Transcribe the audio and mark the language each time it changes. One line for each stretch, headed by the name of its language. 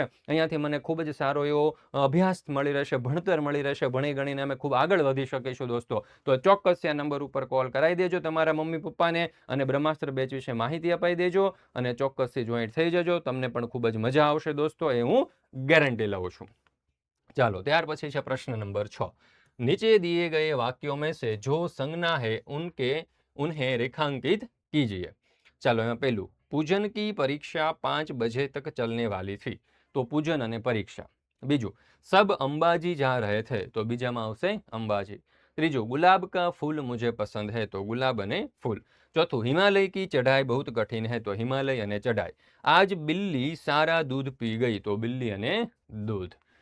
Gujarati: અહીંયાથી મને ખૂબ જ સારો એવો અભ્યાસ મળી રહેશે, ભણતર મળી રહેશે, ભણી ગણીને અમે ખૂબ આગળ વધી શકીશું દોસ્તો। તો ચોક્કસ આ નંબર ઉપર કોલ કરાવી દેજો તમારા મમ્મી પપ્પાને અને બ્રહ્માસ્ત્ર બેચ વિશે માહિતી અપાઈ દેજો અને ચોક્કસથી જોઈન્ટ થઈ જજો। તમને પણ ખૂબ જ મજા આવશે દોસ્તો, એ હું ગેરંટી લઉં છું। ચાલો ત્યાર પછી છે પ્રશ્ન નંબર 6।
Hindi: नीचे दिए गए वाक्यों में से जो संज्ञा है उन्हें रेखांकित कीजिए।
Gujarati: ચાલો એમાં પહેલું,
Hindi: પૂજન की परीक्षा 5 बजे तक चलने वाली थी,
Gujarati: તો પૂજન અને પરીક્ષા। બીજું,
Hindi: सब अंबाजी जा रहे थे,
Gujarati: તો બીજામાં આવશે અંબાજી। ત્રીજું,
Hindi: गुलाब का फूल मुझे पसंद है, તો गुलाब અને फूल। चौथું, हिमालय की चढ़ाई बहुत कठिन है, तो हिमालय અને चढ़ाई। आज बिल्ली सारा दूध पी गई, तो बिल्ली અને दूध।